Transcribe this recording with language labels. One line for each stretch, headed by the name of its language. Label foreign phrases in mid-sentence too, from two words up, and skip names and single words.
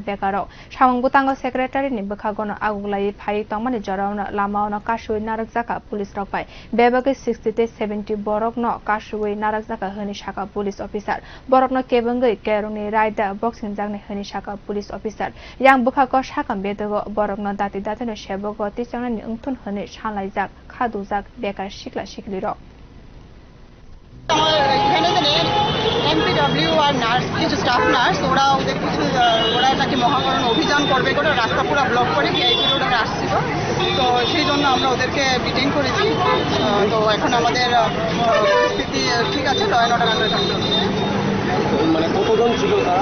Kok Borok: bekarrog Samung bwtango secretariat ni bwkhagono agoklai phaiwi tongma jora lamaono kasuwi narakjakkha police rogbai Bebagwi 60-70 Borogno kasuwi narakjakkha hini sakha
English: police officer
Kok Borok: Borogno kebengwi kerongni raida boxing jakni hini sakha
English: police officer
Kok Borok: yang bwkhako sakha bedago Borogno dati no Sebuk tichokna ni ungthun hini sanlaijak khadujak bekar sikla siklirok
Bangla: MPW আর নার্স কিছু
English: staff nurse
Bangla: ওরা ওদের কিছু ওরা নাকি মহাকরণ অভিযান করবে করে রাস্তা পুরো ব্লক করে
English: VIP road
Bangla: ওরা আসছিল তো সেই জন্য আমরা ওদেরকে ডিটেইন করেছি তো এখন আমাদের স্থিতি ঠিক আছে
English: law and order under control
Bangla: মানে কতজন ছিল তারা